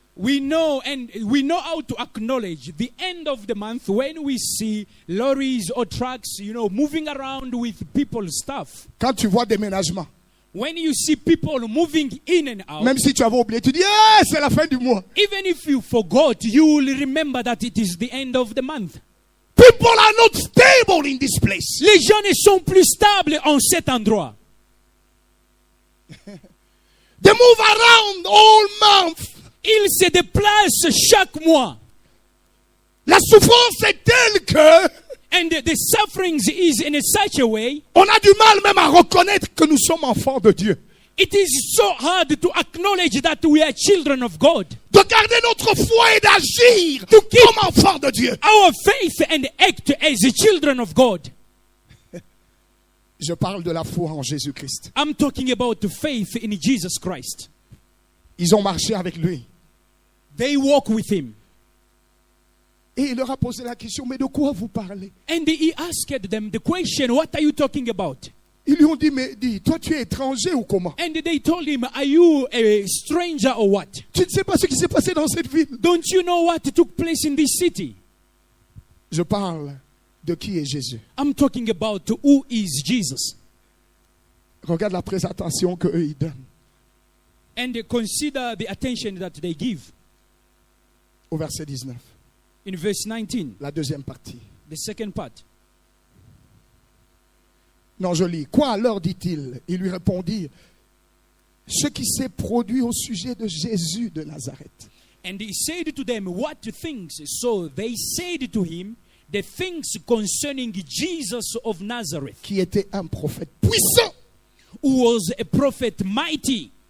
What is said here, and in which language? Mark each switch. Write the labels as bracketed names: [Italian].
[English] we know how to acknowledge the end of the month when we see lorries or trucks, moving around with people's stuff. [French] Quand tu vois déménagement, [English] When you see people moving in and out, [French] même si tu avais oublié, tu dis « c'est la fin du mois ». [English] even if you forgot, you will remember that it is the end of the month. People are not stable in this place. [French] Les gens ne sont plus stables en cet endroit. [English] They move around all month. [French] Ils se déplacent chaque mois. La souffrance est telle que [English] And the sufferings is in such a way, [French] on a du mal même à reconnaître que nous sommes enfants de Dieu. [English] it is so hard to acknowledge that we are children of God. [French] De garder notre foi et d'agir [English] To keep [French] comme enfants de Dieu. [English] our faith and act as children of God. [French] Je parle de la foi en Jésus-Christ. [English] I'm talking about faith in Jesus Christ. [French] Ils ont marché avec lui. [English] They walk with him. [French] Et il leur a posé la question, mais de quoi vous parlez? [English] And he asked them the question, what are you talking about? [French] Ils lui ont dit, mais dis, toi tu es étranger ou comment? [English] And they told him, are you a stranger or what? [French] Tu ne sais pas ce qui s'est passé dans cette ville. [English] Don't you know what took place in this city? [French] Je parle de qui est Jésus. [English] I'm talking about who is Jesus. [French] Regarde la présentation qu'eux ils donnent [English] And consider the attention that they give. [French] au verset 19. [English] In verse 19, [French] La deuxième partie. [English] the second part. [French] Non, je lis. Quoi alors, dit-il? Il lui répondit, ce qui s'est produit au sujet de Jésus de Nazareth. [English] And he said to them, what things? So they said to him, the things concerning Jesus of Nazareth, [French] Qui était un prophète puissant, [English] who was a prophet mighty,